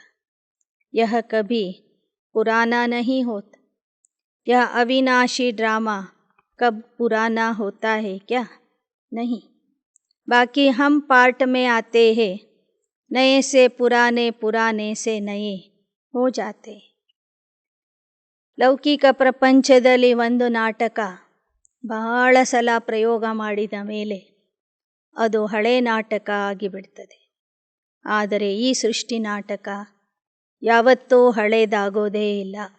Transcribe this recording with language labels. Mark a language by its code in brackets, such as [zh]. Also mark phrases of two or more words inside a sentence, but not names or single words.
[hi] यह कभी पुराना नहीं होता. यह अविनाशी ड्रामा कब पुराना होता है क्या? नहीं. बाकी हम पार्ट में आते हैं, नए से पुराने, पुराने से नए हो जाते. [kn] ಲೌಕಿಕ ಪ್ರಪಂಚದಲ್ಲಿ ಒಂದು ನಾಟಕ ಬಹಳ ಸಲ ಪ್ರಯೋಗ ಮಾಡಿದ ಮೇಲೆ ಅದು ಹಳೆ ನಾಟಕ ಆಗಿಬಿಡ್ತದೆ. ಆದರೆ ಈ ಸೃಷ್ಟಿ ನಾಟಕ ಯಾವತ್ತೂ ಹಳೇದಾಗೋದೇ ಇಲ್ಲ.